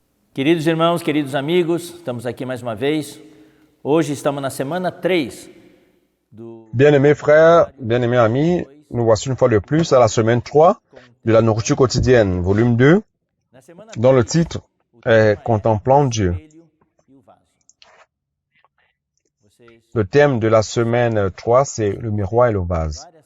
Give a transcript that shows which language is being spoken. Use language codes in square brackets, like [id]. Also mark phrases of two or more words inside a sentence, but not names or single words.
[pt] Queridos irmãos, queridos amigos, estamos aqui mais uma vez. Hoje estamos na semana 3 do... [fr] Bien-aimés frères, bien-aimés amis, nous voici une fois de plus à la semaine 3 de la nourriture quotidienne, volume 2, dont le titre est Contemplant Dieu. Le thème de la semaine 3, c'est le miroir et le vase.